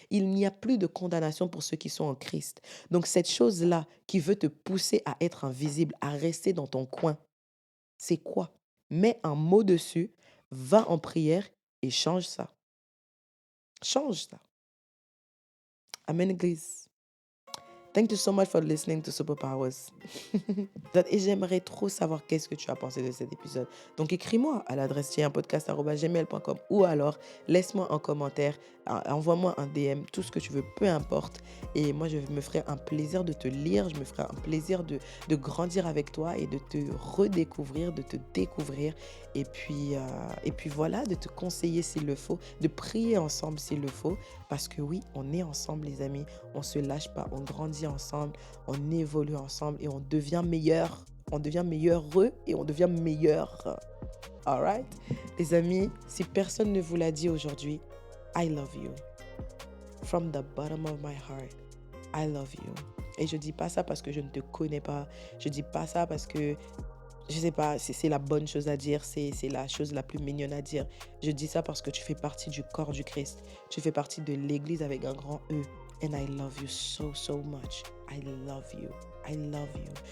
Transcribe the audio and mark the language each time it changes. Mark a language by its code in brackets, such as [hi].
[fr] Il n'y a plus de condamnation pour ceux qui sont en Christ. Donc cette chose-là qui veut te pousser à être invisible, à rester dans ton coin, c'est quoi? Mets un mot dessus, va en prière et change ça. Change ça. Amen, Église. [en] Thank you so much for listening to Superpowers. [fr] Et j'aimerais trop savoir qu'est-ce que tu as pensé de cet épisode. Donc écris-moi à l'adresse tienpodcast@gmail.com ou alors laisse-moi un commentaire, envoie-moi un DM, tout ce que tu veux, peu importe. Et moi, je me ferai un plaisir de te lire, je me ferai un plaisir de grandir avec toi et de te redécouvrir, de te découvrir. Et puis voilà, de te conseiller s'il le faut, de prier ensemble s'il le faut. Parce que oui, on est ensemble les amis, on se lâche pas, on grandit ensemble, on évolue ensemble et on devient meilleur. On devient meilleureux et on devient meilleur. [en] Alright? [fr] Les amis, si personne ne vous l'a dit aujourd'hui, [en] I love you. From the bottom of my heart, I love you. [fr] Et je dis pas ça parce que je ne te connais pas. Je dis pas ça parce que je sais pas, c'est la bonne chose à dire, c'est la chose la plus mignonne à dire. Je dis ça parce que tu fais partie du corps du Christ. Tu fais partie de l'Église avec un grand E. [en] And I love you so, so much. I love you. I love you.